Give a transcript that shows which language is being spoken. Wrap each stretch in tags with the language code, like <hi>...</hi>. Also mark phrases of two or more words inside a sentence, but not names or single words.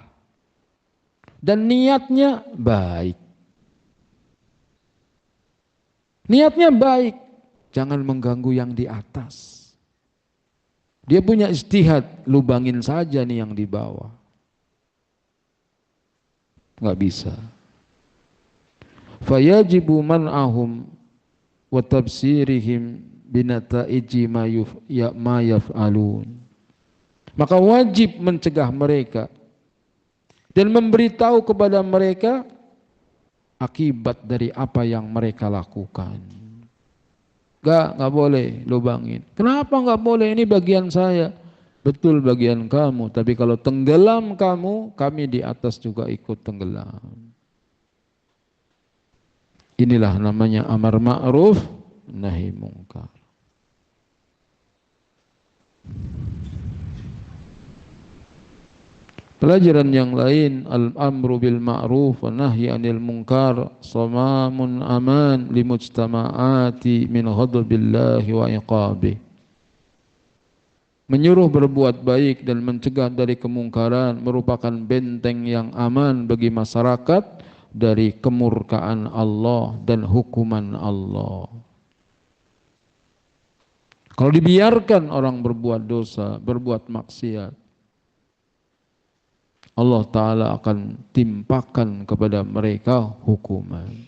<id>Dan niatnya baik. Niatnya baik. Jangan mengganggu yang di atas. Dia punya ijtihad, lubangin saja nih yang di bawah. Enggak bisa.</id> <ar>فيجب منعهم وتبصيرهم بنتائج ما يفعلون.</ar> <id>Maka wajib mencegah mereka dan memberitahu kepada mereka akibat dari apa yang mereka lakukan. Enggak boleh lubangin. Kenapa enggak boleh? Ini bagian saya. Betul bagian kamu, tapi kalau tenggelam kamu, kami di atas juga ikut tenggelam. Inilah namanya amar ma'ruf nahi mungkar. Pelajaran yang lain,</id> <ar>الأمر بالمعروف والنهي عن المنكر صمام أمان للمجتمعات من غضب الله وعقابه.</ar> <id>Menyuruh berbuat baik dan mencegah dari kemungkaran merupakan benteng yang aman bagi masyarakat dari kemurkaan Allah dan hukuman Allah. Kalau dibiarkan orang berbuat dosa, berbuat maksiat, Allah Ta'ala akan timpakan kepada mereka hukuman.</id>